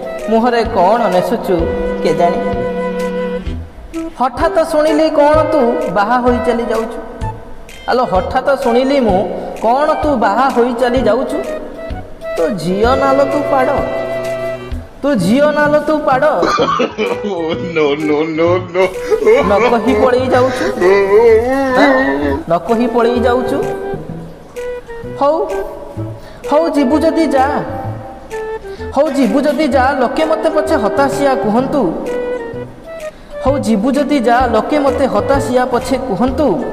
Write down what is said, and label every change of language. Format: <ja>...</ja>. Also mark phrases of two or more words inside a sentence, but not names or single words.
<or>ମୁହଁରେ କ'ଣ ନେସୁଛୁ କେଜାଣି? ହଠାତ୍ ଶୁଣିଲି କ'ଣ ତୁ ବାହା ହୋଇ ଚାଲି ଯାଉଛୁ? ଆଲୋ, ହଠାତ୍ ଶୁଣିଲି ମୁଁ କ'ଣ ତୁ ବାହା ହୋଇ ଚାଲି ଯାଉଛୁ? ତୋ ଝିଅ ନା ଲୋ ତୁ ପାଡ଼? ତୁ ଝିଅ ନା ଲୋ ତୁ ପାଡ଼?</or> <en>Oh, no, no, no, no।</en> <or>ନ କହି ପଳେଇ ଯାଉଛୁ? ଆଁ? ନ କହି ପଳେଇ ଯାଉଛୁ? ହଉ, ହଉ ଯିବୁ ଯଦି ଯା। ହଉ ଯିବୁ ଯଦି ଯା, ଲୋକେ ମତେ ପଛେ ହତାଶିଆ କୁହନ୍ତୁ। ହଉ, ଯିବୁ ଯଦି ଯା, ଲୋକେ ମୋତେ ହତାଶିଆ ପଛେ କୁହନ୍ତୁ।</or>